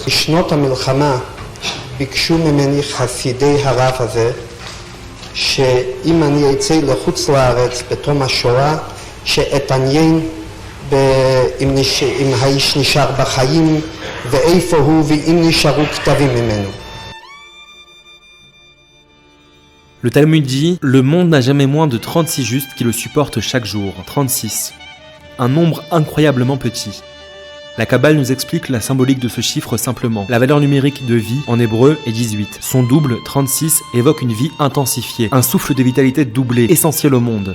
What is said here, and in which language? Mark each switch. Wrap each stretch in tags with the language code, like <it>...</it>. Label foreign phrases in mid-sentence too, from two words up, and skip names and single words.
<he>בשנות המלחמה ביקשו ממני חסידי הרב הזה שאם אני אצא לחוץ לארץ בתום השואה שאתעניין אם האיש נשאר בחיים ואיפה הוא ואם נשארו כתבים ממנו.</he> <fr>Le Talmud dit « Le monde n'a jamais moins de 36 justes qui le supportent chaque jour. » 36. Un nombre incroyablement petit. La Kabbale nous explique la symbolique de ce chiffre simplement. La valeur numérique de vie, en hébreu, est 18. Son double, 36, évoque une vie intensifiée, un souffle de vitalité doublé, essentiel au monde.</fr>